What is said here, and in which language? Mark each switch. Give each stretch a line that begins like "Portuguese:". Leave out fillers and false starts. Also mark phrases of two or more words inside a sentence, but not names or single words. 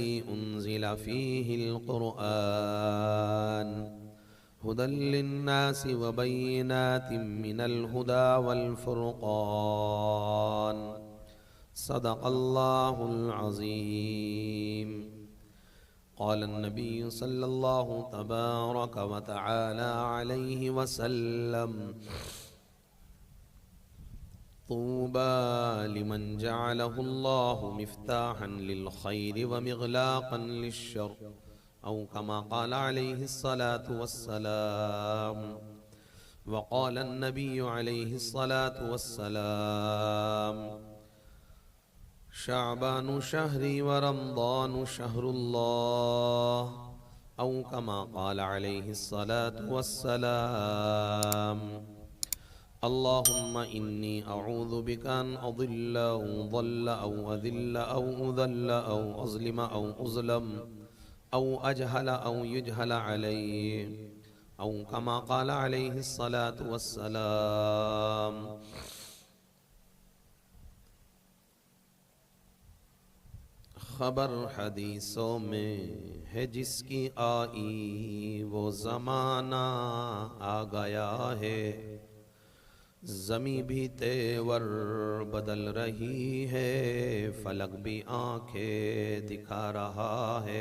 Arabic: أنزل فيه القرآن هدى للناس وبينات من الهدى والفرقان صدق الله العظيم قال النبي صلى الله تبارك وتعالى عليه وسلم طوبى لمن جعله الله مفتاحا للخير ومغلاقا للشر أو كما قال عليه الصلاة والسلام وقال النبي عليه الصلاة والسلام व क़ाल अन्नबिय्यु अलैहिस्सलातु वस्सलाम شعبان شهري ورمضان شهر الله أو كما قال عليه الصلاة والسلام اللهم إني أعوذ بك أن أضل أو أضل أو أزل أو أزل أو أظلم أو أظلم أو أجهل أو يجهل علي أو كما قال عليه الصلاة والسلام.
Urdu: خبر حدیثوں میں ہے جس کی آئی وہ زمانہ آ گیا ہے، زمیں بھی تیور بدل رہی ہے، فلک بھی آنکھیں دکھا رہا ہے.